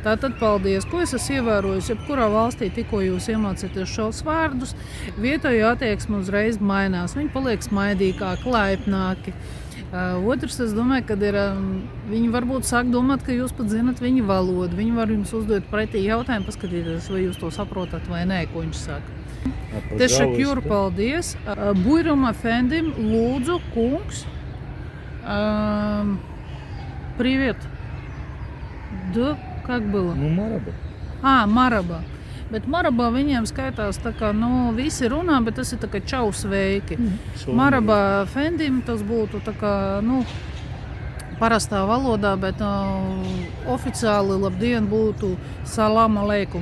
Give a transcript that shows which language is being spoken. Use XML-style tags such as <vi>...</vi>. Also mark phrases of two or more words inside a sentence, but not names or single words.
<lv>Tātad paldies, ko es esmu ievērojis, jebkurā valstī tikko jūs iemācāties šos vārdus, vietējo attieksmi uzreiz mainās, viņi paliek smaidīgāki, laipnāki. Otrs, es domāju, ka viņi varbūt sāk domāt, ka jūs pat zinat viņu valodu. Viņi var jums uzdot pretī jautājumu, paskatīties, vai jūs to saprotat vai nē, ko viņš saka. Tešakjur, paldies.</lv> <tr>Buyurun efendim,</tr> <lv>lūdzu, kungs.</lv> <ru>Привет. Да, как было?</ru> <tr>Maraба. Maraba.</tr> <lv>Bet Marabā viņiem skaitās tā kā, visi runā, bet tas ir tā kā čau sveiki.</lv> <tr>Marabā fendim</tr> <lv>tas būtu tā kā, parastā valodā, bet oficiāli labdien būtu</lv> <ar>سلام عليكم.</ar>